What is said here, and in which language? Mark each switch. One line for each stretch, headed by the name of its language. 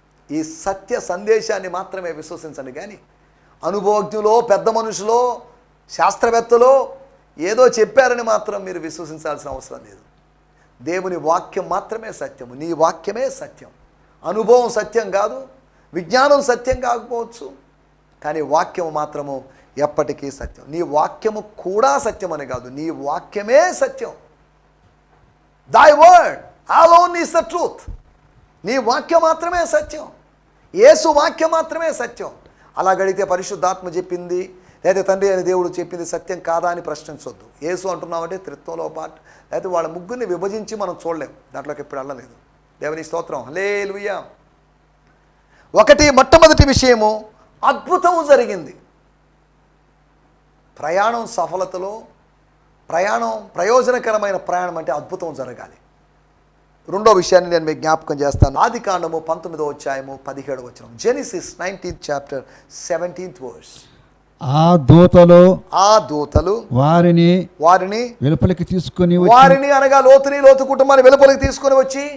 Telugu: ఈ సత్య సందేశాన్ని మాత్రమే విశ్వసించండి, కానీ అనుభవజ్ఞులో, పెద్ద మనుషులో, శాస్త్రవేత్తలో ఏదో చెప్పారని మాత్రం మీరు విశ్వసించాల్సిన అవసరం లేదు. దేవుని వాక్యం మాత్రమే సత్యము, నీ వాక్యమే సత్యం. అనుభవం సత్యం కాదు, విజ్ఞానం సత్యం కాకపోవచ్చు, కానీ వాక్యము మాత్రము ఎప్పటికీ సత్యం. నీ వాక్యము కూడా సత్యం అని కాదు, నీ వాక్యమే సత్యం.
English: Thy word alone is the truth.
Telugu: నీ వాక్యం మాత్రమే సత్యం, యేసు వాక్యం మాత్రమే సత్యం. అలా గడితే పరిశుద్ధాత్మ చెప్పింది లేదా తండ్రి అని దేవుడు చెప్పింది సత్యం కాదా అని ప్రశ్నించొద్దు. యేసు అంటున్నామంటే త్రిత్వంలో పాటు, లేకపోతే వాళ్ళ ముగ్గురిని విభజించి మనం చూడలేం, దాంట్లోకి ఎప్పుడు వెళ్ళలేదు. దేవుని స్తోత్రం, హల్లెలూయా. మొట్టమొదటి విషయము, అద్భుతం జరిగింది. ప్రయాణం సఫలతలో, ప్రయోజనకరమైన ప్రయాణం అంటే అద్భుతం జరగాలి. రెండో విషయాన్ని నేను మీకు జ్ఞాపకం చేస్తాను. ఆదికాండము 19వ అధ్యాయము 17వ వచనం.
English: Genesis 19th chapter 17th verse.
Telugu: ఆ దూతలు వారిని వెలుపలికి తీసుకొని వచ్చి, వారిని అనగా లోతు కుటుంబాన్ని వెలుపలికి తీసుకొని వచ్చి,